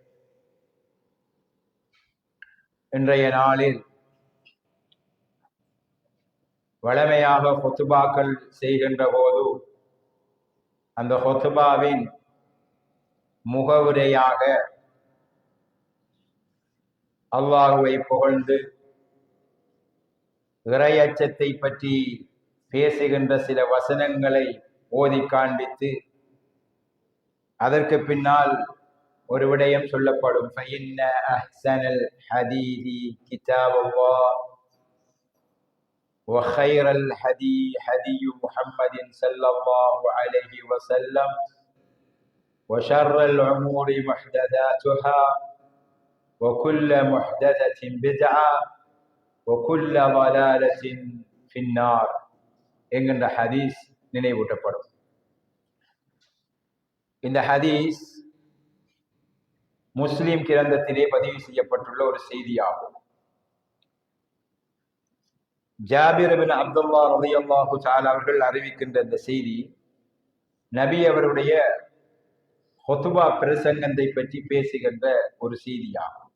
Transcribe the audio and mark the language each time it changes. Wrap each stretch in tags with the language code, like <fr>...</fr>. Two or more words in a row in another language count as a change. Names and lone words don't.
<ta>இன்றைய நாளில் வழமையாக ஹுத்பாக்கள் செய்கின்ற போது அந்த ஹுத்பாவின் முகவுரையாக அல்லாஹுவை புகழ்ந்து இறையச்சத்தை பற்றி பேசுகின்ற சில வசனங்களை ஓதி காண்பித்து அதற்கு பின்னால் ஒரு விடயம் சொல்லப்படும்.</ta> <ar>فَإِنَّ أَحْسَنَ الْحَدِيثِ كِتَابُ اللَّهِ وَخَيْرَ الْهَدِي هَدِيُّ مُحَمَّدٍ صلى الله عليه وسلم وشر الأمور محدثاتها وكل محدثة بدعة وكل ضلالة في النار</ar> <ta>என்கின்ற ஹதீஸ் நினைவூட்டப்படும். இந்த ஹதீஸ் முஸ்லிம் கிரந்தத்திலே பதிவு செய்யப்பட்டுள்ள ஒரு செய்தியாகும். ஜாபிர் இப்னு அப்துல்லாஹ்</ta> <ar>رضي الله تعالى</ar> <ta>அவர்கள் அறிவிக்கின்ற இந்த செய்தி நபி அவருடைய ஹுத்பா பிரசங்கத்தை பற்றி பேசுகின்ற ஒரு செய்தியாகும்.</ta>